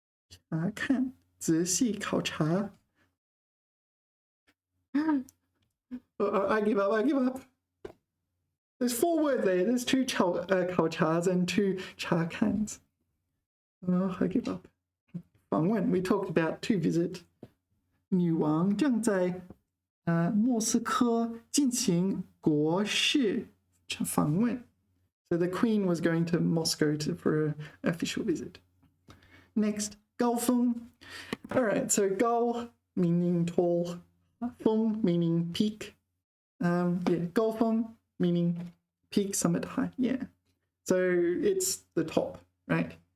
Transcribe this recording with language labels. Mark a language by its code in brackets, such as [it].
[zh] 查看, 仔细考察. [en] I give up. There's 4 words there. There's 2 考察 and 2 查看. Oh, I give up. 访问, we talked about to visit. [zh] 女王正在莫斯科进行国事访问. [en] So the queen was going to Moscow for an official visit. Next, 高峰.All right, so 高 meaning tall, 峰 meaning peak. Yeah, 高峰 meaning peak, summit, high. Yeah, so it's the top, right?